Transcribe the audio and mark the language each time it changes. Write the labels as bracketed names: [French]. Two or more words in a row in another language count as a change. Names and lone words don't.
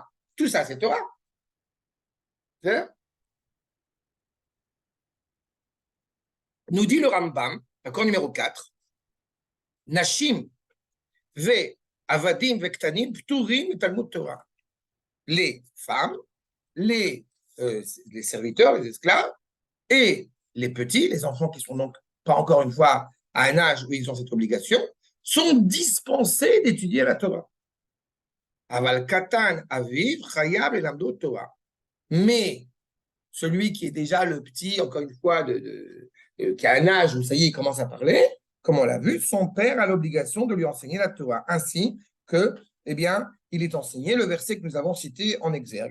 [French] Tout ça, c'est Torah. C'est nous dit le Rambam, accord numéro 4, [Hebrew] נשים ועבדים וקטנים פטורים תלמוד תורה. [French] Les femmes, les serviteurs, les esclaves, et les petits, les enfants qui sont donc pas encore une fois à un âge où ils ont cette obligation, sont dispensés d'étudier la Torah. [Hebrew] אבל קטן אביו חייב את למדו תורה. [French] Mais celui qui est déjà le petit, encore une fois, qui a un âge où ça y est, il commence à parler, comme on l'a vu, son père a l'obligation de lui enseigner la Torah, ainsi que, eh bien, il est enseigné le verset que nous avons cité en exergue.